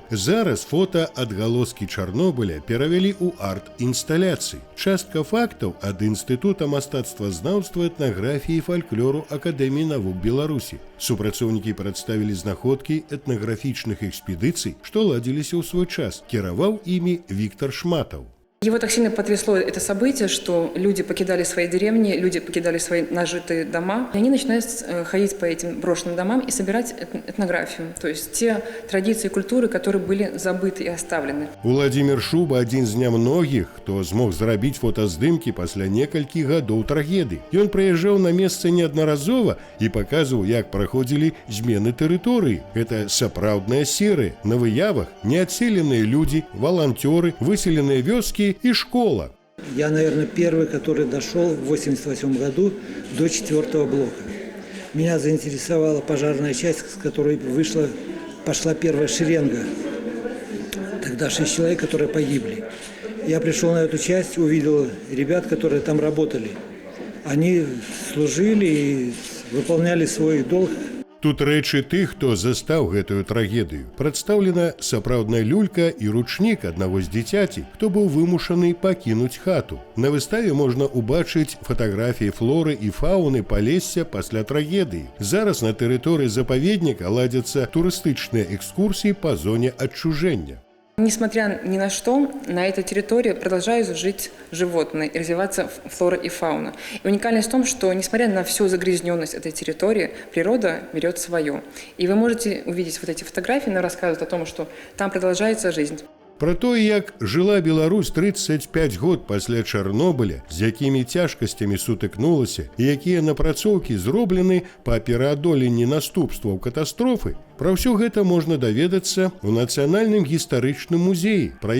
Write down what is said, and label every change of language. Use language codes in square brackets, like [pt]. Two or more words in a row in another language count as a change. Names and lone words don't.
[be] Зараз фота адгалоскі Чарнобыля перавялі ў арт-інсталяцыі. Частка фактаў ад Інстытута мастацтвазнаўства, этнаграфіі і фальклору Акадэміі навук Беларусі. Супрацоўнікі прадставілі знаходкі этнаграфічных экспедыцый, што ладзіліся ў свой час. Кіраваў імі Віктор Шматаў. [ru] Его так сильно потрясло это событие, что люди покидали свои деревни, люди покидали свои нажитые дома. И они начинают ходить по этим брошенным домам и собирать этнографию. То есть те традиции и культуры, которые были забыты и оставлены. [be] Владимир Шуба – один з нямногіх, хто змог зрабіць фотаздымкі пасля некалькіх гадоў трагедыі. Ён прыязджаў на месца неаднаразова і паказваў, як праходзілі змены тэрыторыі. Гэта сапраўдная серыя. На выявах неадселеныя людзі, валанцёры, выселеныя вёскі и школа. [ru] Я, наверное, первый, который дошел в 1988 году до 4-го блока. Меня заинтересовала пожарная часть, с которой пошла первая шеренга. Тогда 6 человек, которые погибли. Я пришел на эту часть, увидел ребят, которые там работали. Они служили и выполняли свой долг. [be] Тут рэчы тых, хто застаў гэтую трагедыю. Прадстаўлена сапраўдная люлька і ручнік аднаго з дзіцяці, хто быў вымушаны пакінуць хату. На выставе можна ўбачыць фатаграфіі флоры і фауны Палесся пасля трагедыі. Зараз на тэрыторыі запаведніка ладзяцца турыстычныя экскурсіі па зоне адчужэння. [ru] Несмотря ни на что, на этой территории продолжают жить животные и развиваться флора и фауна. И уникальность в том, что, несмотря на всю загрязненность этой территории, природа берет свое. И вы можете увидеть вот эти фотографии, но рассказывают о том, что там продолжается жизнь. [be] Пра тое, як жыла Беларусь 35 год пасля Чарнобыля, з якімі цяжкасцямі сутыкнулася і якія напрацоўкі зроблены па пераадоленні наступстваў катастрофы, пра ўсё гэта можна даведацца ў Нацыянальным гістарычным музеі.